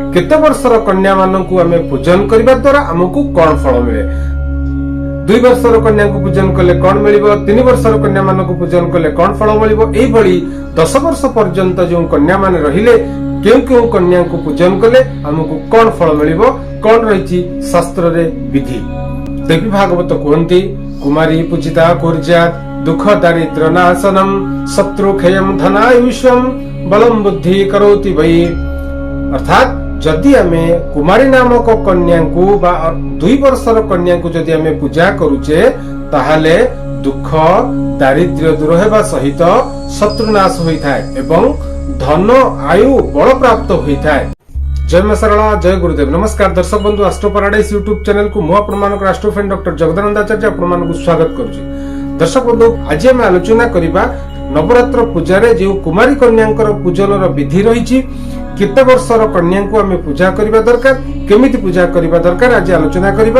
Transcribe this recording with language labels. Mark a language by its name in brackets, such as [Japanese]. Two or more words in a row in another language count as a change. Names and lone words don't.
[Odia] କେତେ ବର୍ଷର କନ୍ୟା ମାନକୁ ଆମେ ପୂଜନ କରବା ଦ୍ୱାରା ହମକୁ କୋନ ଫଳ ମିଳେ 2 ବର୍ଷର କନ୍ୟା କୋ ପୂଜନ କଲେ କୋନ ମିଳିବୋ 3 ବର୍ଷର କନ୍ୟା ମାନକୁ ପୂଜନ କଲେ କୋନ ଫଳ ମିଳିବୋ ଏଇ ଭଳି 10 ବର୍ଷ ପର୍ଯ୍ୟନ୍ତ ଜୋ କନ୍ୟା ମାନେ ରହିଲେ କେଉ କନ୍ୟା କୋ ପୂଜନ କଲେ ହମକୁ କୋନ ଫଳ ମିଳିବୋ କୋନ ରହିଛି ଶାସ୍ତ୍ର ରେ ବିଧି। [Sanskrit] देवी भागवत कहन्ति कुमारी पूजिता कुर्यात् दुख दारिद्र्य नाशनम शत्रु क्षयम धनायुष्यम बलम बुद्धि करोति वै। [Odia] ଅର୍ଥାତ ଯଦି ଆମେ କୁମାରୀ ନାମକ କନ୍ୟା କୋ ବା 2 ବର୍ଷର କନ୍ୟା କୋ ଯଦି ଆମେ ପୂଜା କରୁଛେ ତାହାଲେ ଦୁଃଖ ଦାରିଦ୍ର୍ୟ ଦୂର ହେବା ସହିତ ଶତ୍ରୁନାଶ ହୋଇଥାଏ ଏବଂ ଧନ ଆୟୁ ବଳ ପ୍ରାପ୍ତ ହୋଇଥାଏ। ଜୟ ମାଁ ସରଳା ଜୟ ଗୁରୁଦେବ। ନମସ୍କାର ଦର୍ଶକ ବନ୍ଧୁ ଏସ୍ଟ୍ରୋ ପାରାଡାଇଜ [English] YouTube channel [Odia] କୋ ମୁ ଆପଣ ମାନକ [English] astro friend [Odia] ଡକ୍ଟର ଜଗଦାନନ୍ଦ ଆଚାର୍ଯ୍ୟ ଆପଣ ମାନକ ସ୍ୱାଗତ କରୁଛି। ଦର୍ଶକ ବନ୍ଧୁ ଆଜ ହମ ଆଲୋଚନା କରିବା ନବରାତ୍ର ପୂଜା ରେ ଯେ କୁମାରୀ କନ୍ୟାଙ୍କର ପୂଜନ ରୋ ବିଧି ରହିଛି କେତେ ବର୍ଷର କନ୍ୟା କୋ ହମେ ପୂଜା କରବା ଦରକାର କେମିତି ପୂଜା କରବା ଦରକାର ଆଜ ଆଲୋଚନା କରିବା।